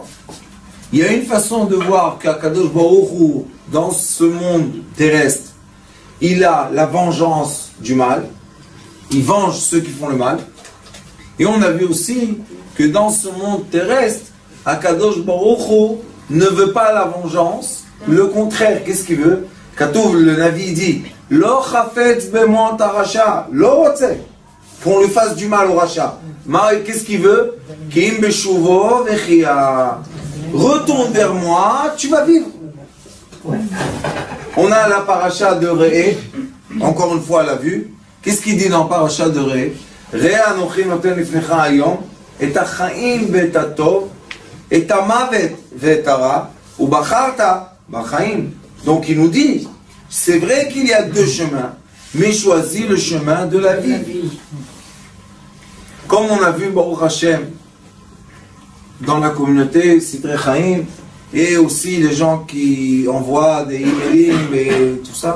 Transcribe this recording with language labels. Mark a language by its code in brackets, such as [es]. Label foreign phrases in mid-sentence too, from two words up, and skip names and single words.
[fr] Il y a une façon de voir qu' [he] הקדוש ברוך הוא, [fr] dans ce monde terrestre, il a la vengeance du mal, il venge ceux qui font le mal, et on a vu aussi que dans ce monde terrestre, [he] הקדוש ברוך הוא [fr] ne veut pas la vengeance, le contraire, qu'est-ce qu'il veut? Katouv, le Navi dit, [he] לא אחפוץ במות הרשע לא רוצה, [fr] qu'on lui fasse du mal au rachat. Qu'est-ce qu'il veut? [he] כי אם בשובו וחיה. [fr] Retourne vers moi, tu vas vivre. On a la paracha de Re'e, encore une fois à la vue. Qu'est-ce qu'il dit dans la paracha de Re'e? [he] ראה אנכי נותן לפניך היום את החיים ואת הטוב את המות ואת הרע ובחרת בחיים. [fr] Donc il nous dit, c'est vrai qu'il y a 2 chemins, mais choisis le chemin de la vie. Comme on a vu [he] ברוך השם [fr] dans la communauté Sidrei Chaim, et aussi les gens qui envoient des emails et tout ça.